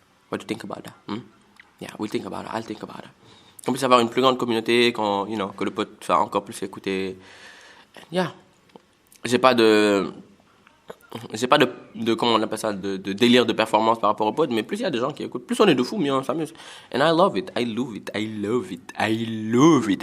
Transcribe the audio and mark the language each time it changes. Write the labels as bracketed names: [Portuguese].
[English] What do you think about that? Yeah, we'll think about it, I'll think about it. [French] Qu'on puisse avoir une plus grande communauté, que le pod soit encore plus écouté. Yeah. J'ai pas de comment on appelle ça, de délire de performance par rapport au pod, mais plus il y a des gens qui écoutent, plus on est de fous, mieux on s'amuse. [English] And I love it, I love it, I love it, I love it.